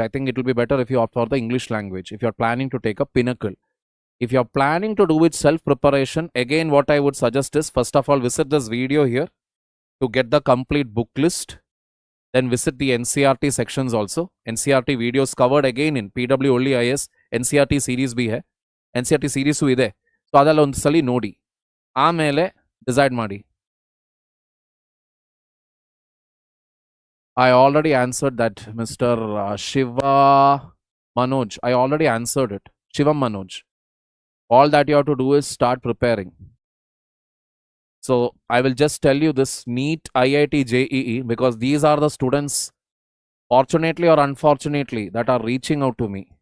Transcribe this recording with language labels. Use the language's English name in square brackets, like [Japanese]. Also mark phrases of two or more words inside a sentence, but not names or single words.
[English] I think it will be better if you opt for the English language if you're planning to take a Pinnacle. If you're planning to do with self-preparation, again what I would suggest is, first of all, visit this video here to get the complete book list. Then visit the NCERT sections also. NCERT videos covered again in PW OnlyIAS. NCERT series [Hindi] भी है. [Kannada] NCERT series ಇದೆ. ಸೋ ಅದಲ್ಲ ಒಂದ್ಸಲಿ ನೋಡಿ. ಆಮೇಲೆ ಡಿಸೈಡ್ ಮಾಡಿ. [English] I already answered that, Mr. Shiva Manoj. I already answered it. Shivam Manoj. All that you have to do is start preparing. So I will just tell you this NEET IIT JEE, because these are the students, fortunately or unfortunately, that are reaching out to me.